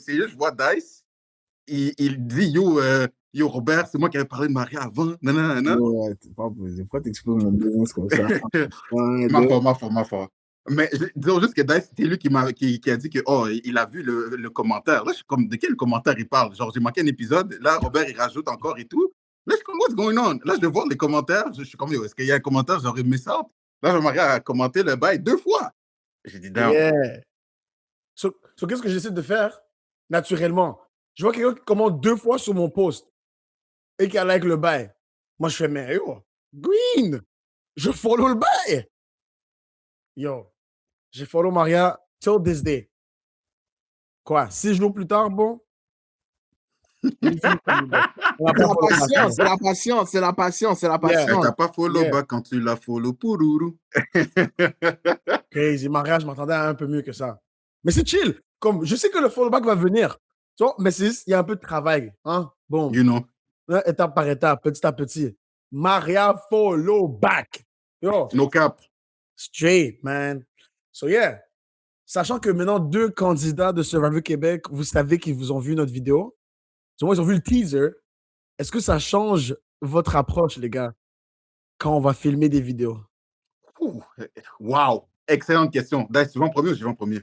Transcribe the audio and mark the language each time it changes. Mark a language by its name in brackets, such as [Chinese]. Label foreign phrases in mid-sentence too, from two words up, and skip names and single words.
[French] C'est juste, je vois Dice, il dit, yo, Robert, c'est moi qui avais parlé de Maria avant. Nanana. Ouais, pourquoi t'exposes mon business comme ça? Ma foi. Mais disons juste que Dice, c'est lui qui a dit que, oh, il a vu le commentaire. Là, je suis comme, de quel commentaire il parle? Genre, j'ai manqué un épisode. Là, Robert, il rajoute encore et tout. Là, je suis comme, [English] what's going on? [French] Là, je vais voir les commentaires. Je suis comme, yo, est-ce qu'il y a un commentaire? J'aurais aimé ça. Là, Jean-Marie a commenté le bail 2 fois. J'ai dit, down. Yeah. So, qu'est-ce que j'essaie de faire? Naturellement. Je vois quelqu'un qui commente 2 fois sur mon post et qui a like le bail. Moi, je fais, mais yo, Green, je follow le bail. Yo, j'ai follow Maria [English] till this day. [French] Quoi, 6 jours plus tard, bon? C'est la patience. T'as pas [English] follow back [French] quand tu l'as follow pourourou. Crazy. Maria, je m'attendais à un peu mieux que ça. Mais c'est chill. Comme, je sais que le [English] follow back [French] va venir. Tu vois, mais il y a un peu de travail. Hein? Bon. [English] You know. [French] Étape par étape, petit à petit. [English] Maria follow back. Yo. No cap. Straight, man. So, yeah. [French] Sachant que maintenant, 2 candidats de Survivor Québec, vous savez qu'ils vous ont vu notre vidéo. Ils ont vu le teaser. Est-ce que ça change votre approche, les gars, quand on va filmer des vidéos? Wow. Excellente question. Dice, tu vas en premier ou je vais en premier?